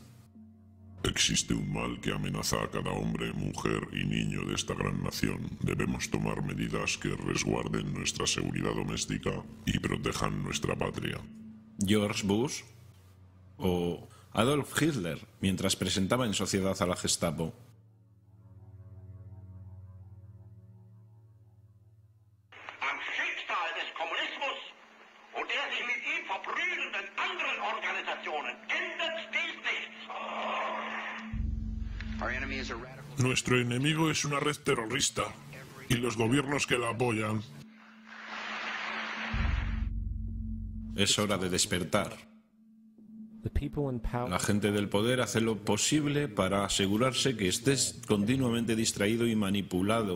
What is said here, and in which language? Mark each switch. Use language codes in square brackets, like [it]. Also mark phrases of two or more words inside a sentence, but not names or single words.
[es] Existe un mal que amenaza a cada hombre, mujer y niño de esta gran nación. Debemos tomar medidas que resguarden nuestra seguridad doméstica y protejan nuestra patria. George Bush o Adolf Hitler, mientras presentaba en sociedad a la Gestapo. [de] Am Schicksal des Kommunismus und der sich mit ihm verbrüdernden anderen Organisationen ändert dies nichts. [en] Our enemy is a radical... [es] Nuestro enemigo es una red terrorista y los gobiernos que la apoyan. Es hora de despertar. La gente del poder hace lo posible para asegurarse que estés continuamente distraído y manipulado.